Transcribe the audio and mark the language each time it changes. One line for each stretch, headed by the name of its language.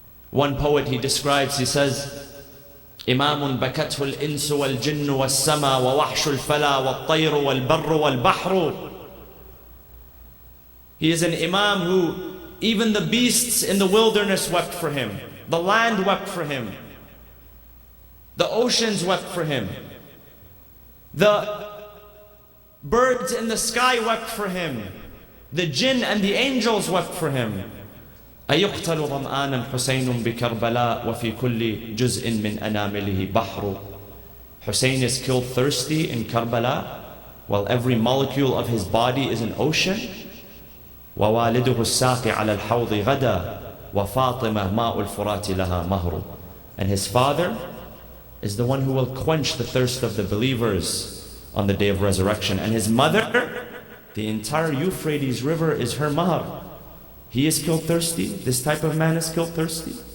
English: One poet, he describes, he says,
Arabic: إِمَامٌ بَكَتْهُ الْإِنسُ وَالْجِنُّ وَالسَّمَا وَوَحْشُ الْفَلَا وَالطَّيْرُ وَالْبَرُّ وَالْبَحْرُ.
English: He is an imam who even the beasts in the wilderness wept for him. The land wept for him. The oceans wept for him. The birds in the sky wept for him. The jinn and the angels wept for him.
Arabic: أيقتل ظمآنا حسين بكربلاء وفي كل جزء من أنامله بحر.
English: Hussein is killed thirsty in Karbala while every molecule of his body is an ocean.
Arabic: ووالده الساقي على الحوض غدا وفاطمة ماء الفرات لها مهر.
English: And his father is the one who will quench the thirst of the believers on the day of resurrection. And his mother, the entire Euphrates River is her mahar. He is killed thirsty. This type of man is killed thirsty.